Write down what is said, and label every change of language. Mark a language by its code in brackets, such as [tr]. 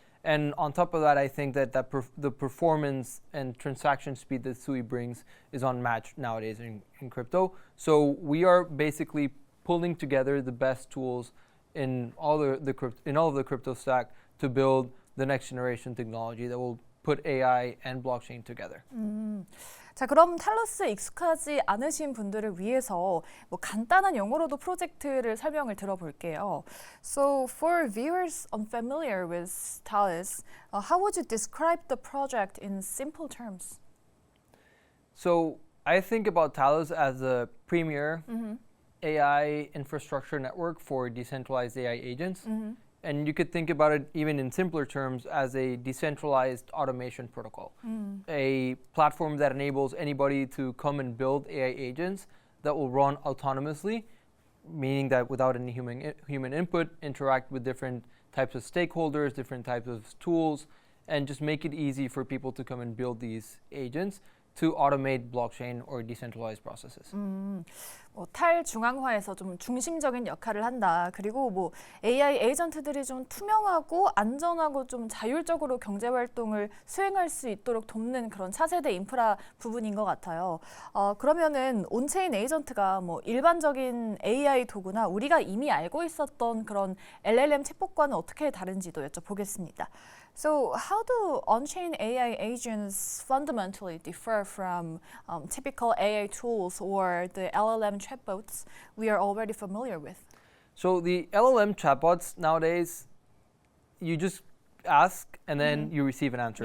[en] And on top of that, I think that the performance and transaction speed that Sui brings is unmatched nowadays in crypto. So we are basically pulling together the best tools in all of the crypto stack to build the next generation technology that will put AI and blockchain together. [ko] 자, 그럼 탈러스 익숙하지 않으신 분들을 위해서 뭐 간단한 영어로도 프로젝트를 설명을 들어볼게요. [en] So for viewers unfamiliar with Talus, how would you describe the project in simple terms? So I think about Talus as a premier AI infrastructure network for decentralized AI agents. And you could think about it even in simpler terms as a decentralized automation protocol, a platform that enables anybody to come and build AI agents that will run autonomously, meaning that without any human input, interact with different types of stakeholders, different types of tools, and just make it easy for people to come and build these agents to automate blockchain or decentralized processes. [ko] 탈중앙화에서 좀 중심적인 역할을 한다. 그리고 뭐 AI 에이전트들이 좀 투명하고 안전하고 좀 자율적으로 경제 활동을 수행할 수 있도록 돕는 그런 차세대 인프라 부분인 것 같아요. 그러면은 온체인 에이전트가 뭐 일반적인 AI 도구나 우리가 이미 알고 있었던 그런 LLM 챗봇과는 어떻게 다른지도 여쭤보겠습니다. [en] So how do on-chain AI agents fundamentally differ from typical AI tools or the LLM chatbots we are already familiar with? So the LLM chatbots nowadays, you just ask and then you receive an answer.